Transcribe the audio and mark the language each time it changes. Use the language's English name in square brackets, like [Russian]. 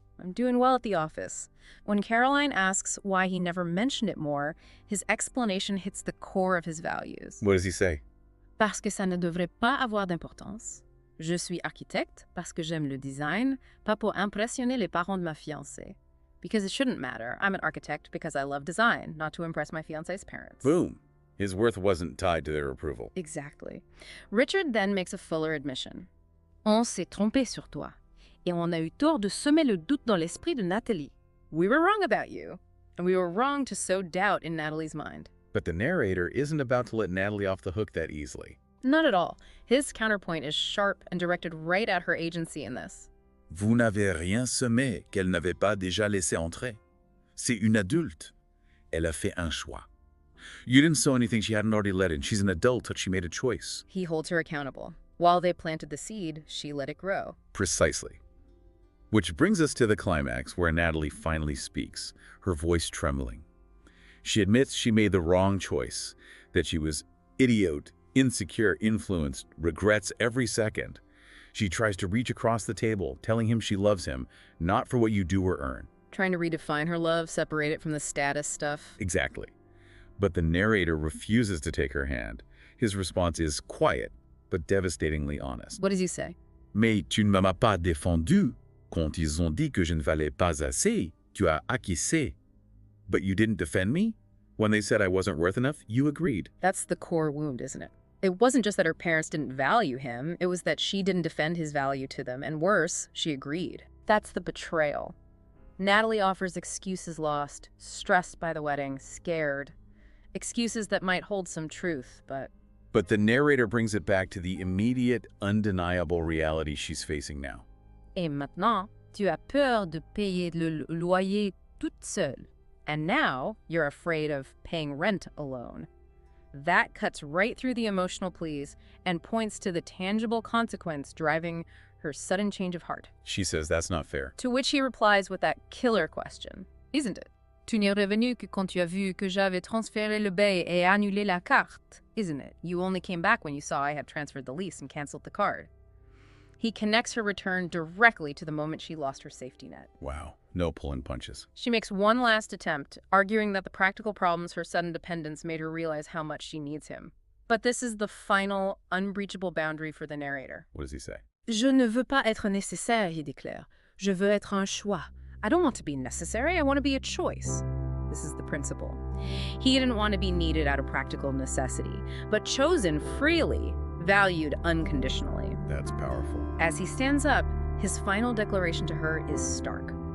[English] I'm doing well at the office. When Caroline asks why he never mentioned it more, his explanation hits the core of his values. What does he say? [French] Parce que ça ne devrait pas avoir d'importance. Je suis architecte parce que j'aime le design, pas pour impressionner les parents de ma fiancée. [English] Because it shouldn't matter. I'm an architect because I love design, not to impress my fiancée's parents. Boom. His worth wasn't tied to their approval. Exactly. Richard then makes a fuller admission. [French] On s'est trompé sur toi. Et on a eu tort de semer le doute dans l'esprit de Nathalie. [English] We were wrong about you, and we were wrong to sow doubt in Nathalie's mind. But the narrator isn't about to let Nathalie off the hook that easily. Not at all. His counterpoint is sharp and directed right at her agency in this. [French] Vous n'avez rien semé qu'elle n'avait pas déjà laissé entrer. C'est une adulte. Elle a fait un choix. [English] You didn't sow anything she hadn't already let in. She's an adult, but she made a choice. He holds her accountable. While they planted the seed, she let it grow. Precisely. Which brings us to the climax where Nathalie finally speaks, her voice trembling. She admits she made the wrong choice, that she was idiot, insecure, influenced, regrets every second. She tries to reach across the table, telling him she loves him, not for what you do or earn. Trying to redefine her love, separate it from the status stuff. Exactly. But the narrator refuses to take her hand. His response is quiet, but devastatingly honest. What does he say? [French] Mais tu ne m'as pas défendu. Quand ils ont dit que je ne valais pas assez, tu as acquiescé. [English] But you didn't defend me? When they said I wasn't worth enough, you agreed. That's the core wound, isn't it? It wasn't just that her parents didn't value him, it was that she didn't defend his value to them, and worse, she agreed. That's the betrayal. Nathalie offers excuses lost, stressed by the wedding, scared. Excuses that might hold some truth, but... But the narrator brings it back to the immediate, undeniable reality she's facing now. [French] Et maintenant, tu as peur de payer le loyer toute seule. [English] And now you're afraid of paying rent alone. That cuts right through the emotional pleas and points to the tangible consequence driving her sudden change of heart. She says that's not fair. To which he replies with that killer question, isn't it? [French] Tu n'es revenu que quand tu as vu que j'avais transféré le bail et annulé la carte. [English] Isn't it? You only came back when you saw I had transferred the lease and canceled the card. He connects her return directly to the moment she lost her safety net. Wow, no pulling punches. She makes one last attempt, arguing that the practical problems her sudden dependence made her realize how much she needs him. But this is the final, unbreachable boundary for the narrator. What does he say? [French] Je ne veux pas être nécessaire, [English] he declares. [French] Je veux être un choix. [English] I don't want to be necessary, I want to be a choice. This is the principle. He didn't want to be needed out of practical necessity, but chosen freely, valued unconditionally. That's powerful. As he stands up, his final declaration to her is stark.